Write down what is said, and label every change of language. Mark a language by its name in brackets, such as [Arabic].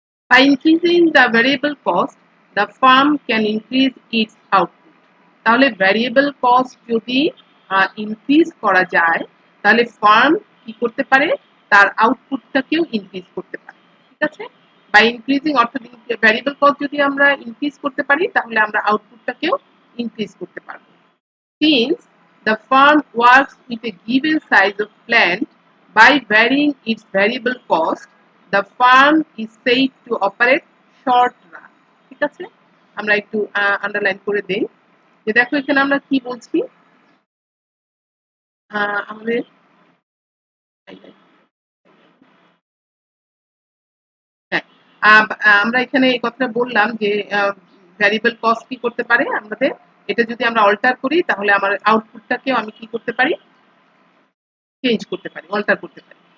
[English] By increasing the variable cost, the firm can increase its output। [Bangla] তাহলে variable cost যদি increase করা যায়, তাহলে ফার্ম কি করতে পারে, তার আউটপুটটাকেও ইনক্রিজ করতে পারে, ঠিক আছে? [English] by increasing [Bangla] অর্থাৎ ভ্যারিয়েবল কস্ট যদি আমরা ইনক্রিজ করতে পারি তাহলে আমরা আউটপুটটাকেও ইনক্রিজ করতে পারবো। [English] Since the firm works with a given size of plant, by varying its variable cost, the firm is said to operate short run. [Bangla] ঠিক আছে, আমরা একটু আন্ডারলাইন করে দেই যে দেখো এখানে আমরা কি বলছি। আমাদের হ্যাঁ, আমরা এখানে এই কথাটা বললাম যে ভ্যারিয়েবল কস্ট কি করতে পারে আমাদের, এটা যদি আমরা অল্টার করি তাহলে আমার আউটপুটটাকেও আমি কি করতে পারি, চেঞ্জ করতে পারি, অল্টার করতে পারি।